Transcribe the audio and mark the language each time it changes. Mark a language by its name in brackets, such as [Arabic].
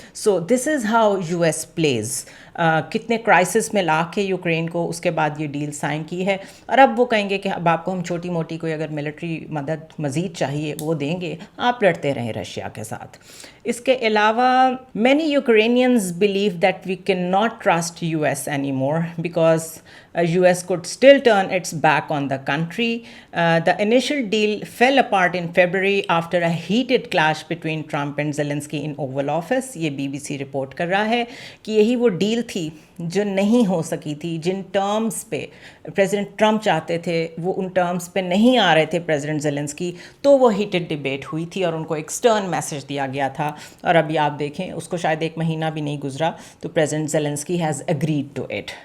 [English] So this is how US plays. [Hindi] कितने crisis में ला के यूक्रेन को उसके बाद ये डील साइन की है, और अब वो कहेंगे कि अब आपको हम छोटी मोटी कोई अगर मिलिट्री मदद मज़ीद चाहिए वो देंगे, आप लड़ते रहें रशिया के साथ. इसके अलावा [English] Many Ukrainians believe that we can not trust US any more because US could still turn its back on the country. The initial deal fell apart in February after a heated clash between Trump and Zelensky in Oval Office. [Hindi] ये BBC report कर रहा है कि यही वो deal थी जो नहीं हो सकी थी, जिन टर्म्स पे प्रेसिडेंट ट्रम्प चाहते थे वो उन टर्म्स पे नहीं आ रहे थे प्रेसिडेंट जेलेंस्की, तो वो हीटेड डिबेट हुई थी और उनको एक स्टर्न मैसेज दिया गया था. और अभी आप देखें उसको शायद एक महीना भी नहीं गुजरा तो president Zelensky [English] Has agreed to it.